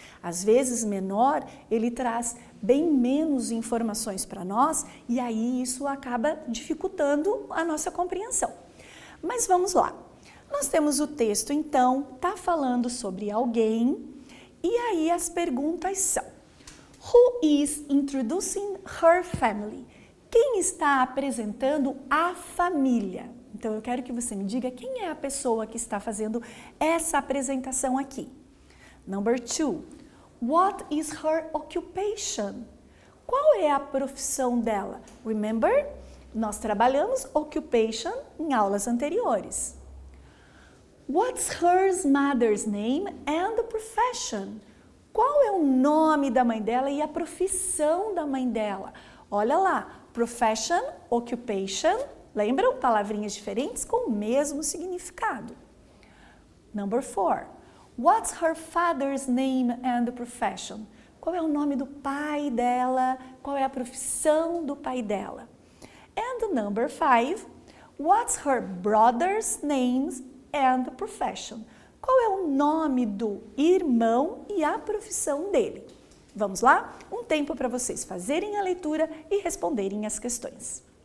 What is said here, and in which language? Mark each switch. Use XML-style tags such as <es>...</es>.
<pt>Às vezes, menor, ele traz bem menos informações para nós e aí isso acaba dificultando a nossa compreensão. Mas vamos lá. Nós temos o texto, então, está falando sobre alguém e aí as perguntas são:</pt> <en>Who is introducing her family?</en> <pt>Quem está apresentando a família? Então, eu quero que você me diga quem é a pessoa que está fazendo essa apresentação aqui.</pt> <en>Number 2. What is her occupation?</en> <pt>Qual é a profissão dela?</pt> <en>Remember?</en> <pt>Nós trabalhamos occupation em aulas anteriores.</pt> <en>What's her mother's name and profession?</en> <pt>Qual é o nome da mãe dela e a profissão da mãe dela? Olha lá, profession, occupation, lembram? Palavrinhas diferentes com o mesmo significado.</pt> <en>Number 4. What's her father's name and profession?</en> <pt>Qual é o nome do pai dela? Qual é a profissão do pai dela?</pt> <en>And number 5. What's her brother's name and profession?</en> <pt>Qual é o nome do irmão e a profissão dele? Vamos lá? Um tempo para vocês fazerem a leitura e responderem as questões.</pt>